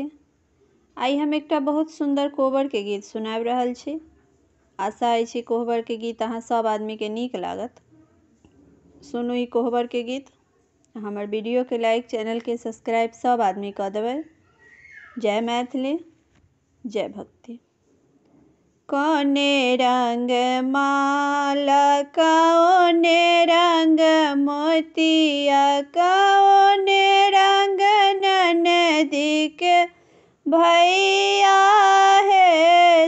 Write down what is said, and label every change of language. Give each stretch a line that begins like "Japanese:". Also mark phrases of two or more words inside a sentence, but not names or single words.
Maithili: आई हम एकटा बहुत सुंदर कोबर के गीत सुनाबि रहल छी। आशा अछि कोहबर के गीत अहाँ सब आदमी के नीक लागत। सुनू ई कोहबर के गीत। हमर वीडियो के लाइक, चैनल के सब्सक्राइब सब आदमी कऽ देबै। जय मैथिली, जय भक्ति। कौने रंग माला, कौने रंग मोतिया, कौने रंग ननदी के भैया है।